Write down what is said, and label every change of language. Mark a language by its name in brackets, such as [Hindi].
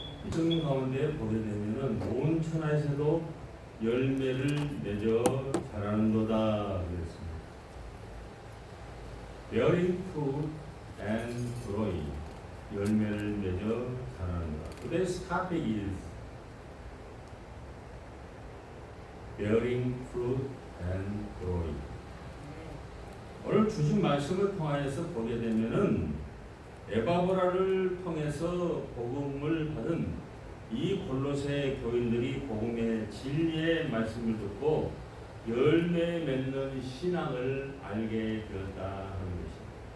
[Korean] 성경 가운데 보게 되면은 온 천하에서도 열매를 맺어 자라는도다 그랬습니다. [English] Bearing fruit and growing, [Korean] 열매를 맺어 자라는도다. [English] Today's topic is bearing fruit and growing. [Korean] 오늘 주신 말씀을 통하여서 보게 되면은 에바브라를 통해서 복음을 받은 이 골로새 교인들이 복음의 진리의 말씀을 듣고 열매 맺는 신앙을 알게 되었다 하는 것입니다.